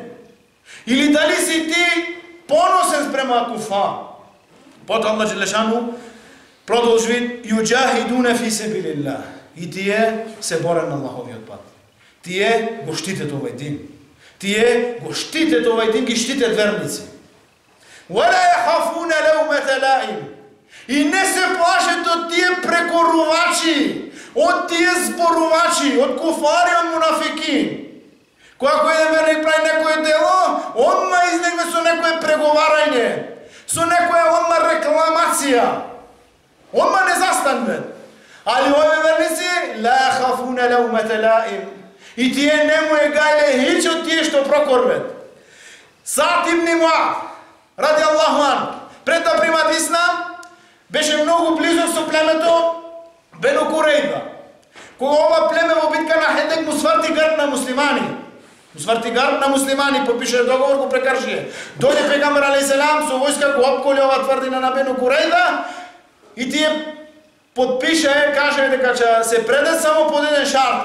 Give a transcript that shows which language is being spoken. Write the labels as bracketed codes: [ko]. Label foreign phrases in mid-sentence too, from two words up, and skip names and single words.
[mk] Или дали си ти поносен спрема куфа? Потоа Аллах Желешану продолжи [ar] يجاهدون في سبيل الله. [mk] И тие се борат на Аллаховиот пат. Тие го штитат овој дин. Тие го штитат овој дин, ги штитат верници. [ar] وَلَا يَخَافُونَ لَوْمَةَ لَائِمٍ. [mk] И не се плашат од тие прекорувачи, од тие зборувачи, од куфари, од мунафикин. Кога кој верник прави некој дело, одма излегне со некој преговарање, со некоја одма рекламација. Одма не застанат. Али овие верници [ar] لا يخافون لومة لائم. [mk] И тие не му е гајле хич од тие што прокорват. Саат ибн Муад [ar] رضي الله عن, [mk] пред да примат ислам, беше многу близо со племето Бену Курейда. Кога ова племе во битка на Хедек му сврти грб на муслимани. Подпише договор, го прекрши. Дојде пегамбер алейхиселам со војска, го опколи ова тврдина на Бену Курейда и тие подпише, каже дека ќе се предат само под еден шарт.